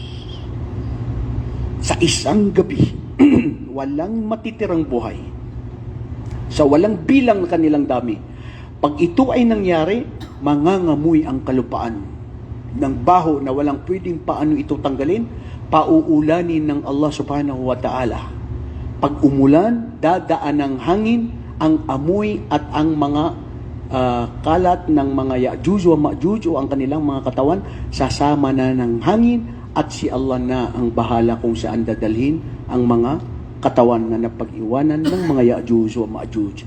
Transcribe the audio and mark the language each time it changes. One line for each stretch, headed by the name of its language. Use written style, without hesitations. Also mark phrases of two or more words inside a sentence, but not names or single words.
Filipino: Sa isang gabi, walang matitirang buhay. Sa walang bilang kanilang dami. Pag ito ay nangyari, mangangamoy ang kalupaan ng baho na walang pwedeng paano ito tanggalin, pauulanin ng Allah
Arabic: سبحانه وتعالى.
Filipino: Pag umulan, dadaan ng hangin, ang amoy at ang mga kalat ng mga Ya'juj wa Ma'juj o ang kanilang mga katawan, sasama na ng hangin at si Allah na ang bahala kung saan dadalhin ang mga katawan na napag-iwanan ng mga Ya'juj wa Ma'juj.